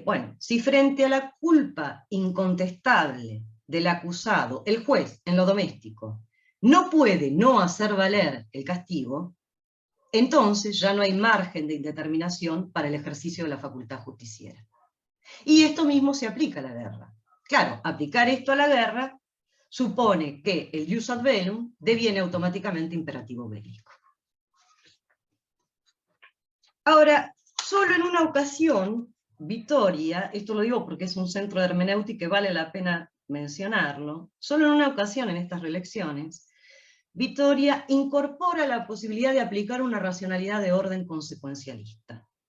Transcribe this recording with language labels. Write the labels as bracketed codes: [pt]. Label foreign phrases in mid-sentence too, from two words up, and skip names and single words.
[es] Bueno, si frente a la culpa incontestable del acusado, el juez en lo doméstico no puede no hacer valer el castigo, entonces ya no hay margen de indeterminación para el ejercicio de la facultad justiciera. Y esto mismo se aplica a la guerra. Claro, aplicar esto a la guerra supone que el [la] jus ad bellum [es] deviene automáticamente imperativo bélico. Ahora, solo en una ocasión, Vittoria, esto lo digo porque es un centro de hermenéutica que vale la pena mencionarlo, solo en una ocasión en estas reelecciones, Vittoria incorpora la posibilidad de aplicar una racionalidad de orden consecuencialista.